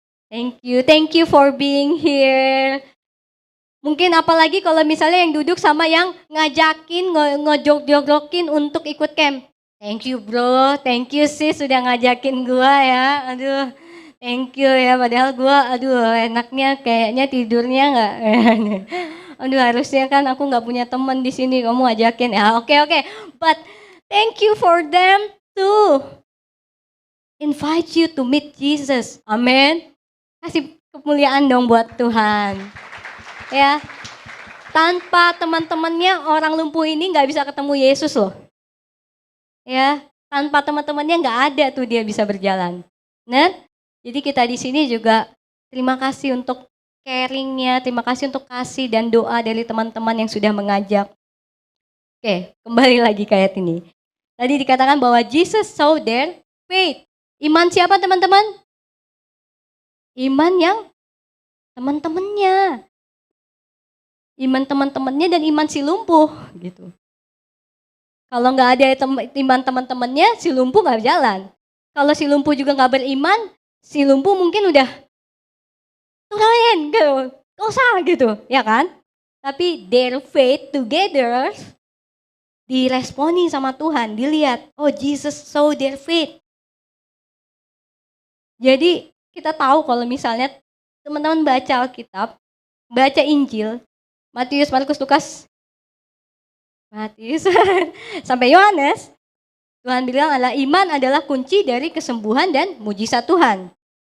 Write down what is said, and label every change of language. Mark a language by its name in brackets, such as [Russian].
[English] Thank you for being here. [Indonesian] Mungkin apalagi kalau misalnya yang duduk sama yang ngajakin, ngejok-jokin untuk ikut camp. [English] Thank you bro, thank you sis [Indonesian] sudah ngajakin gua ya. Aduh, [English] thank you [Indonesian] ya. Padahal gua, enaknya kayaknya tidurnya nggak. Aduh, harusnya kan aku nggak punya teman di sini. Kamu ajakin ya. Oke. [English] But thank you for them too. Invite you to meet Jesus. [Indonesian] Amin. Kasih kemuliaan dong buat Tuhan. Ya, tanpa teman-temannya orang lumpuh ini nggak bisa ketemu Yesus loh. Ya, tanpa teman-temannya nggak ada tuh dia bisa berjalan. Nah, jadi kita di sini juga terima kasih untuk caringnya, terima kasih untuk kasih dan doa dari teman-teman yang sudah mengajak. Oke, kembali lagi ke ayat ini. Tadi dikatakan bahwa [English] Jesus saw their faith. [Indonesian] Iman siapa teman-teman? Iman yang teman-temannya. Iman teman-temannya dan iman si lumpuh gitu. Kalau nggak ada iman teman-temannya, si lumpuh nggak jalan. Kalau si lumpuh juga nggak beriman, si lumpuh mungkin udah turain gitu, gak usah gitu, ya kan? Tapi [English] their faith together [Indonesian] diresponi sama Tuhan, dilihat, oh [English] Jesus saw their faith. [Indonesian] Jadi kita tahu kalau misalnya teman-teman baca Alkitab, baca Injil, Matius, Markus, Lukas, Matius sampai Yohanes, Tuhan bilang adalah iman adalah kunci dari kesembuhan dan mujizat Tuhan.